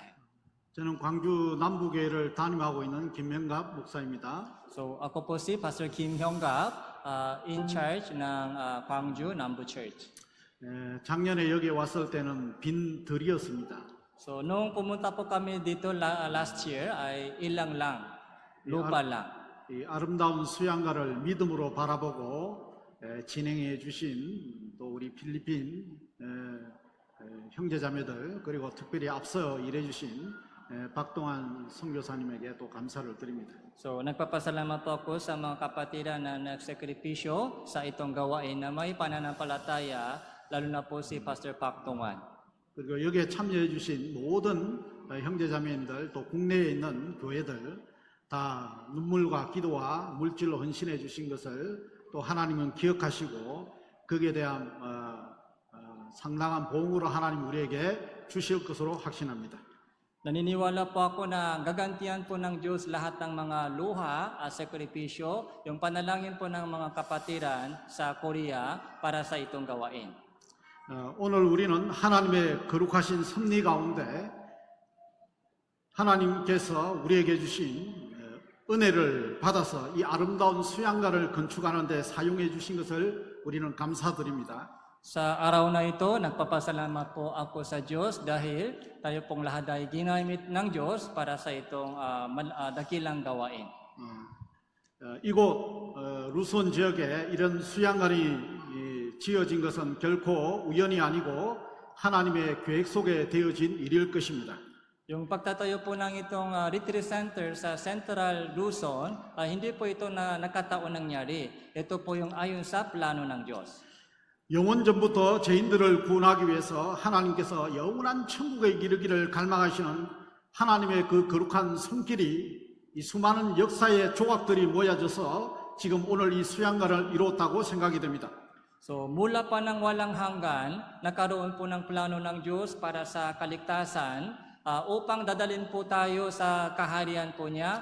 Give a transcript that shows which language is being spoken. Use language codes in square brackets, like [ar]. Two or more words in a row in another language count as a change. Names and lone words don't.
[ko] 저는 광주 남부교회를 담임하고 있는 김명갑 목사입니다. [tl] So, ako po si Pastor Kim Hyung-gap, [en] in charge [tl] ng Gwangju Nambu Church. [ko] 작년에 여기 왔을 때는 빈 들이었습니다. [tl] So, nung pumunta po kami dito [en] last year, [tl] ay ilang lang, lupa lang. [ko] 이 아름다운 수양가를 믿음으로 바라보고 진행해 주신 또 우리 필리핀 형제자매들, 그리고 특별히 앞서 일해 주신 박동환 선교사님에게 또 감사를 드립니다. [tl] So, nagpapasalamat po ako sa mga kapatiran na nagsakripisyo sa itong gawain na may pananampalataya, lalo na po si Pastor Pak Tongwan. [ko] 그리고 여기에 참여해 주신 모든 형제자매님들 또 국내에 있는 교회들 다 눈물과 기도와 물질로 헌신해 주신 것을 또 하나님은 기억하시고 거기에 대한 상당한 보응으로 하나님 우리에게 주실 것으로 확신합니다. [tl] Naniniwala po ako na gagantihan po ng Diyos lahat ng mga luha at sakripisyo, yung panalangin po ng mga kapatiran sa Korea para sa itong gawain. [ko] 오늘 우리는 하나님의 거룩하신 섭리 가운데 하나님께서 우리에게 주신 은혜를 받아서 이 아름다운 수양가를 건축하는 데 사용해 주신 것을 우리는 감사드립니다. [tl] Sa araw na ito, nagpapasalamat po ako sa Diyos dahil tayo pong lahat ay ginamit ng Diyos para sa itong dakilang gawain. [ko] 이곳 루손 지역에 이런 수양관이 지어진 것은 결코 우연이 아니고 하나님의 계획 속에 되어진 일일 것입니다. [tl] Yung pagtatayo po ng itong retreat center sa Central Luzon, hindi po ito na nakataon nangyari. Ito po yung ayon sa plano ng Diyos. [ko] 영원전부터 죄인들을 구원하기 위해서 하나님께서 영원한 천국에 이르기를 갈망하시는 하나님의 그 거룩한 손길이 이 수많은 역사의 조각들이 모여져서 지금 오늘 이 수양관을 이루었다고 생각이 됩니다. [tl] So mula pa ng walang hanggan, nakaroon po ng plano ng Diyos para sa kaligtasan upang dadalhin po tayo sa kaharian po niya.